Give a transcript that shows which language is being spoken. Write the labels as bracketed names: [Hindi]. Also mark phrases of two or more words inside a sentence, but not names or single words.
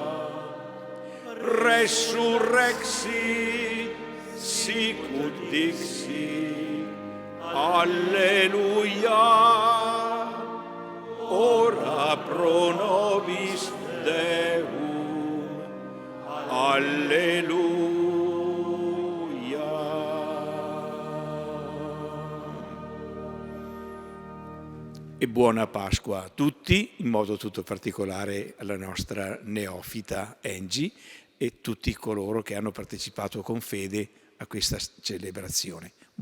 [Latin] Resurrexi, sicut dixi, alleluia. Ora pro nobis Deum, alleluia. [Italian] E buona Pasqua a tutti, in modo tutto particolare alla nostra neofita Angie e tutti coloro che hanno partecipato con fede a questa celebrazione.